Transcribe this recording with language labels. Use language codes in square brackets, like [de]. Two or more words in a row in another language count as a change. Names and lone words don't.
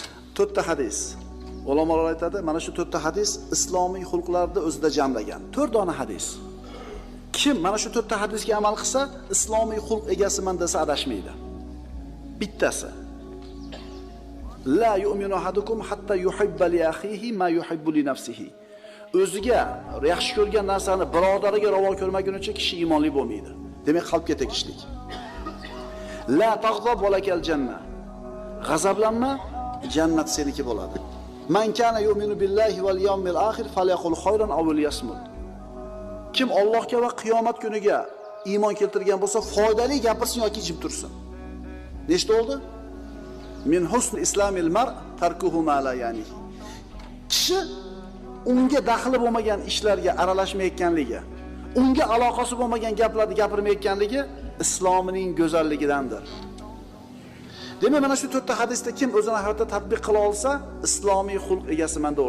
[uz] To'rtta hadis. Ulamolar aytadi, mana shu to'rtta hadis islomiy xulqlarni o'zida jamlagan. 4 dona hadis. Kim mana shu to'rtta hadisga amal qilsa, islomiy xulq egasiman desa adashmaydi. Bittasi. [ar] لا يؤمن أحدكم حتى يحب لأخيه ما يحب لنفسه. [uz] O'ziga yaxshi ko'rgan narsani birodariga ravo ko'rmagunicha kishi iymonli bo'lmaydi. Demak, qalbga tegishlik. [ar] لا تغضب ولك الجنة. [uz] G'azablanma, jannat seniki bo'ladi. [ar] من كان يؤمن بالله واليوم الآخر فليقل خيرا أو ليصمت. [uz] Kim Allohga va qiyomat kuniga iymon keltirgan bo'lsa, foydali gapirsin yoki jim tursin. Nechta oldi? [ar] من حسن إسلام المرء تركه ما لا يعنيه. [uz] Kishi unga daxli bo'lmagan ishlarga aralashmayotganligi, unga aloqasi bo'lmagan gaplarni gapirmayotganligi islomining go'zalligidandir. Demak, mana shu to'rtta hadisda kim o'zini hayotda tatbiq qila olsa, islomiy xulq egasiman bo'lsin.